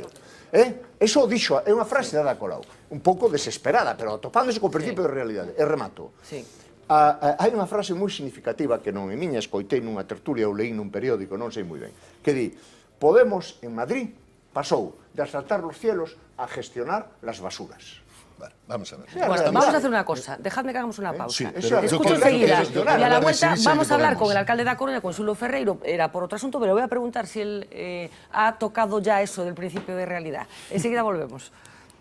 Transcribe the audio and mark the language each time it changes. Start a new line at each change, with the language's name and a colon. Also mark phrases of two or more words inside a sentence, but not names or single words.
Galician: Eso o dixo, é unha frase de Ada Colau, un pouco desesperada, pero atopándose co principio de realidade. E remato. Hai unha frase moi significativa que non é miña, escoitei nunha tertulia ou leí nun periódico, non sei moi ben, que di, Podemos en Madrid pasou de
Spanish: asaltar los cielos a gestionar las basuras. Vale, vamos a ver. Bueno, vamos a hacer una cosa, dejadme que hagamos una pausa. Sí, escucho enseguida, y a la vuelta vamos a hablar con el alcalde da Coruña, con Xulo Ferreiro, era por otro asunto, pero voy a preguntar si él ha tocado ya eso del principio de realidad.